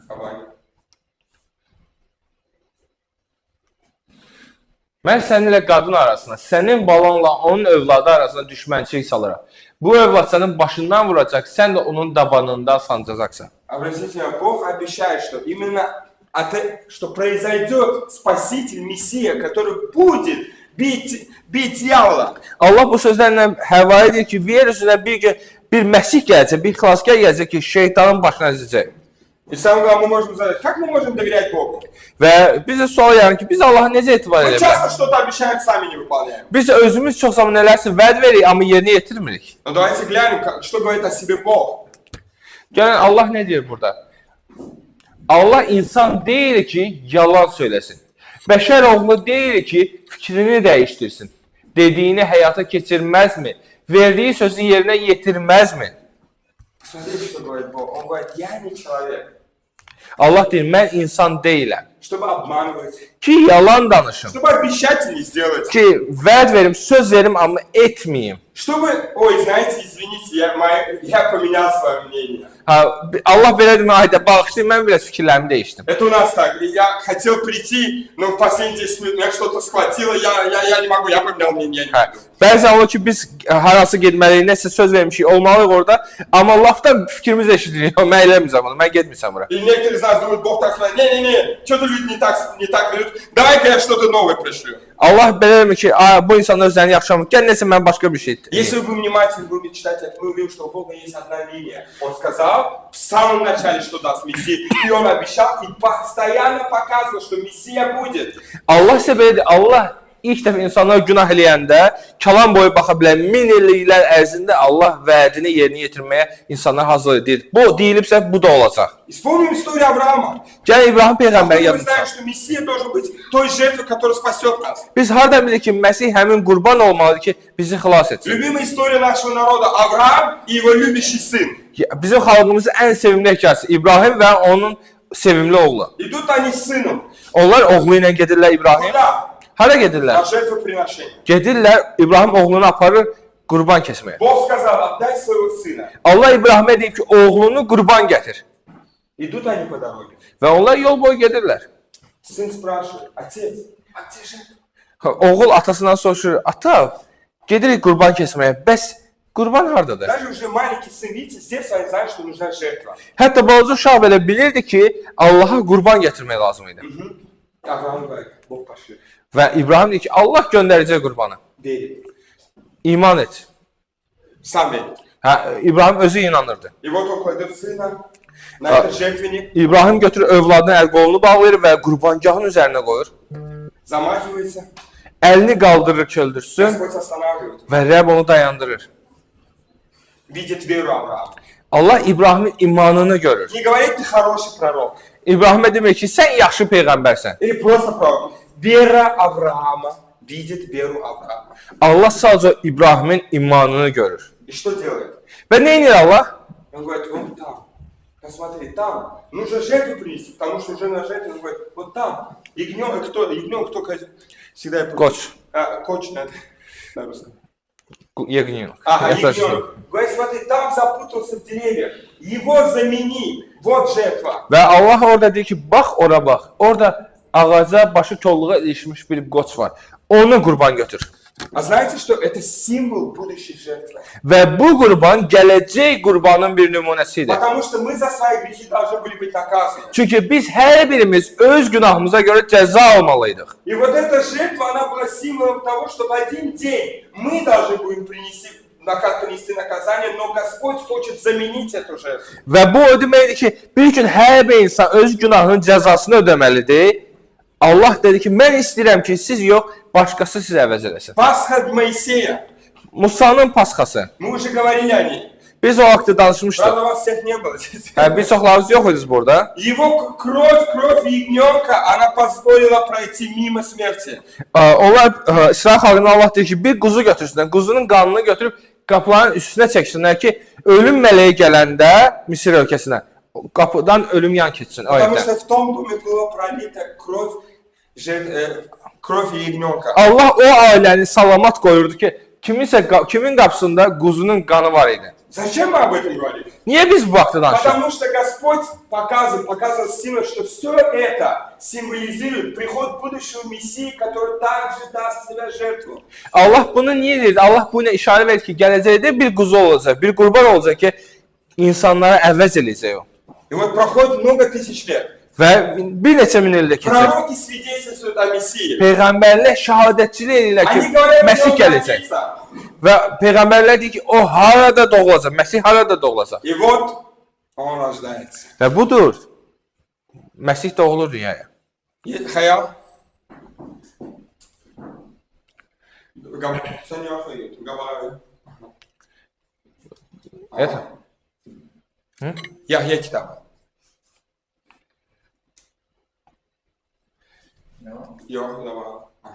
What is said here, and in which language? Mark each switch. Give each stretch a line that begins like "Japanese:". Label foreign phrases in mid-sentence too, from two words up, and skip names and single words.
Azerbaijani: Mən səninlə qadın arasında, sənin balanla onun övladı arasında düşmənçilik salaram. Bu övlad sənin başından vuracaq, sən də onun dabanında sancacaqsan.
Russian: Обратите внимание, Бог обещает, что именно что произойдет Спаситель, Мессия, который будет bit diyavla.
Azerbaijani: Allah bu sözlərlə Həvvaya deyir ki, yer üzünə bir gün bir Məsih gələcək, bir xilaskar gələcək ki, şeytanın başına əzəcək.
Russian: И самое главное, мы можем задать, как мы можем доверять Богу?
Azerbaijani: Və bizə sual yaranır ki, biz Allaha necə etibar
Russian: Мы
Azerbaijani: edə bilərik?
Russian: часто что-то обещаем, сами не выполняем.
Azerbaijani: Biz özümüz çox zaman nələrsə vəd veririk, amma yerinə yetirmirik.
Russian: Но давайте глянем, что говорит о себе Бог.
Azerbaijani: Gəlin, Allah nə deyir burada? Allah insan deyil ki, yalan söyləsin. Bəşər oğlu deyil ki, fikrini dəyişdirsin. Dediyini həyata keçirməzmi? Verdiyi sözü yerinə yetirməzmi?
Russian: Смотрите, что говорит Бог. Он говорит, я не человек,
Azerbaijani: Allah deyir, mən insan deyiləm.
Russian: чтобы обманывать,
Azerbaijani: Ki, yalan danışım.
Russian: чтобы обещать и не сделать.
Azerbaijani: Ki, vəd verim, söz verim, amma etməyim.
Russian: Чтобы, ой, знаете, извините, я поменял свое мнение.
Azerbaijani: Ha, Allah belə demə, ayda bağışlayın, mən biraz fikirlərimi dəyişdim.
Russian: Это у нас так. Я хотел прийти, но в последние 10 минут меня что-то схватило, я не могу, я поменял мнение, я не
Azerbaijani: Hə.
Russian: буду.
Azerbaijani: Bəzən olur ki, biz harası getməliyik, nəsə söz vermişik, olmalıyıq orada, amma lafdan fikrimiz eşidilir, mən eləmirəm bunu, mən getmirəm bura.
Russian: И некоторые из нас думают, Бог так сказал, не, что-то люди не так ведут, давай-ка я что-то новое пришлю.
Azerbaijani: Allah belə demir ki, bu insanlar özlərini yaxşılamır, gəl nəsə mən başqa bir şey etdim.
Russian: Если вы внимательно будете читать это, мы увидим, что у Бога есть одна линия. Он сказал в самом начале, что даст Мессия, и Он обещал и постоянно показывал, что Мессия будет.
Azerbaijani: Allah isə belədir, Allah ilk dəfə insanlar günah eləyəndə, kalan boyu baxa bilər, 1000 illiklər ərzində Allah vədini yerinə yetirməyə insanlar hazır edir. Bu deyilibsə, bu da olacaq.
Russian: Вспомним историю Авраама.
Azerbaijani: Gəl İbrahim Peyğəmbər
Russian: Мы
Azerbaijani: yadımıza.
Russian: знаем, что Мессия должен быть той жертвой, которая спасет нас.
Azerbaijani: Biz hardan bilik ki, Məsih həmin qurban olmalıdır ki, bizi xilas etsin.
Russian: Любимая история нашего народа Авраам и его любящий сын.
Azerbaijani: Bizim xalqımızın ən sevimli hekayəsi İbrahim və onun sevimli oğlu.
Russian: Идут они с sыном.
Azerbaijani: Onlar oğlu ilə gedirlər İbrahim.
Russian: Куда?
Azerbaijani: Hara gedirlər?
Russian: На жертвоприношение.
Azerbaijani: Gedirlər, İbrahim oğlunu aparır qurban kəsməyə.
Russian: Бог сказал, отдай своего сына.
Azerbaijani: Allah İbrahimə deyib ki, oğlunu qurban gətir.
Russian: Идут они по дороге.
Azerbaijani: Və onlar yol boyu gedirlər.
Russian: Сын спрашивает, отец, а где жертва?
Azerbaijani: Oğul atasından soruşur, ata, gedirik qurban kəsməyə, bəs qurban hardadır?
Russian: Даже уже маленький сын, видите, с детства они знают, что нужна жертва.
Azerbaijani: Hətta balaca uşaq belə bilirdi ki, Allaha qurban gətirmək lazım idi.
Russian: Авраам говорит, Бог пошлет.
Azerbaijani: Və İbrahim deyir ki, Allah göndərəcək qurbanı.
Russian: Верит.
Azerbaijani: İman et.
Russian: Сам верит.
Azerbaijani: Hə, İbrahim özü inanırdı.
Russian: И вот он кладет сына на этот жертвенник,
Azerbaijani: İbrahim götürür övladını əl-qolunu bağlayır və qurbangahın üzərinə qoyur.
Russian: замахивается.
Azerbaijani: Əlini qaldırır köldürsün
Russian: Господь останавливает.
Azerbaijani: və Rəbb onu dayandırır.
Russian: Видит веру Авраама.
Azerbaijani: Allah İbrahimin imanını görür.
Russian: Не говорит, ты хороший пророк.
Azerbaijani: İbrahimə demir ki, sən yaxşı peyğəmbərsən.
Russian: Или просто пророк. Вера Авраама видит веру Авраама.
Azerbaijani: Allah sadəcə İbrahimin imanını görür.
Russian: И что делает?
Azerbaijani: Və nə edir Allah?
Russian: Он говорит, вон там. Посмотри, там. Нужно жертву принести, потому что уже на жертве, он говорит, вот там. Ягненок, кто всегда я помню.
Azerbaijani: Qoç.
Russian: Коч, на русском.
Azerbaijani: Yəqin.
Russian: Ага, ягненок. Говорит, смотри, там запутался в деревьях. Его замени. Вот жертва.
Azerbaijani: Və Allah orada deyir ki, bax ora bax. Orada ağaca başı kolluğa ilişmiş bir qoç var. Onu qurban götür.
Russian: А знаете, что это символ будущей жертвы?
Azerbaijani: Və bu qurban gələcək qurbanın bir nümunəsidir.
Russian: Потому что мы за свои грехи должны были быть наказаны.
Azerbaijani: Çünki biz hər birimiz öz günahımıza görə cəza almalıydıq.
Russian: И вот эта жертва, она была символом того, что в один день мы должны будем принести наказание, но Господь хочет заменить эту жертву.
Azerbaijani: Və bu o deməkdir ki, bir gün hər bir insan öz günahının cəzasını ödəməlidir. Allah dedi ki, mən istəyirəm ki, siz yox, başqası sizi əvəz eləsin.
Russian: Пасха Моисея.
Azerbaijani: Musanın pasxası.
Russian: Мы уже говорили о ней.
Azerbaijani: Biz o vaxtı danışmışdıq.
Russian: Правда, вас всех не было здесь.
Azerbaijani: Bir çoxlarımız yox idiniz burada.
Russian: Его кровь ягненка, она позволила пройти мимо смерти.
Azerbaijani: Onlar İsrail xalqına Allah deyir ki, bir quzu götürsünlər. Quzunun qanını götürüb qapıların üstünə çəksinlər ki, ölüm mələyi gələndə Misir ölkəsinə qapıdan ölüm yan keçsin.
Russian: Потому что в том доме была пролита кровь ягненка.
Azerbaijani: Allah o ailəni salamat qoyurdu ki, kimin qapısında quzunun qanı var idi.
Russian: Зачем мы об этом говорим?
Azerbaijani: Niyə biz bu vaxtı danışırıq?
Russian: Потому что Господь показывал символ, что все это символизирует приход будущего Мессии, который также даст себя жертву.
Azerbaijani: Allah bunu niyə deyir? Allah bu ilə işarə verir ki, gələcəkdə bir quzu olacaq, bir qurban olacaq ki, insanlara əvəz eləyəcək o.
Russian: И вот проходит много тысяч лет.
Azerbaijani: Və bir neçə min ildə keçir.
Russian: Пророки свидетельствуют о Мессии.
Azerbaijani: Peyğəmbərlər şahadətçilik edirlər ki,
Russian: Они говорят, что
Azerbaijani: Məsih
Russian: он
Azerbaijani: gələcək.
Russian: родится.
Azerbaijani: Və peyğəmbərlər deyir ki, o harada doğulacaq, Məsih harada doğulacaq.
Russian: И вот он рождается.
Azerbaijani: Və budur. Məsih doğulur dünyaya.
Turkish: Hayal. Sen yok hayır.
Russian: Говорю. Это?
Turkish: Yahya kitabı. Yok, tamam.